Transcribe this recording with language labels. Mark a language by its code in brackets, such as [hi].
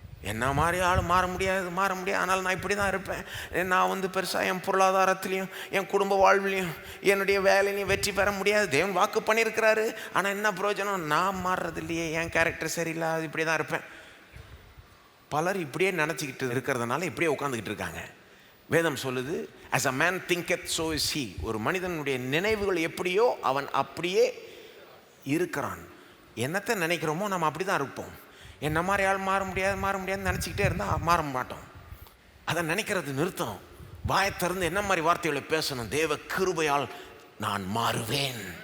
[ta] என்ன மாதிரி ஆள் மாற முடியாது, மாற முடியாது, ஆனால் நான் இப்படி தான் இருப்பேன், நான் பெருசாக என் பொருளாதாரத்துலேயும் என் குடும்ப வாழ்விலையும் என்னுடைய வேலையிலையும் வெற்றி பெற முடியாது. தேவன் வாக்கு பண்ணியிருக்கிறாரு, ஆனால் என்ன பிரயோஜனம்? நான் மாறுறது இல்லையே, என் கேரக்டர் சரியில்லை, அது இப்படி தான் இருப்பேன். பலர் இப்படியே நினச்சிக்கிட்டு இருக்கிறதுனால இப்படியே உட்காந்துக்கிட்டு இருக்காங்க. வேதம் சொல்லுது, [en] as a man thinketh so is he. [ta] ஒரு மனிதனுடைய நினைவுகள் எப்படியோ அவன் அப்படியே இருக்கிறான். என்னத்தை நினைக்கிறோமோ நம்ம அப்படி தான் இருப்போம். என்ன மாதிரி ஆள் மாற முடியாதுன்னு நினச்சிக்கிட்டே இருந்தால் மாற மாட்டோம். அதை நினைக்கிறது நிறுத்தணும். வாயை திறந்து என்ன மாதிரி வார்த்தைகளை பேசணும்? தேவ கிருபையால் நான் மாறுவேன்.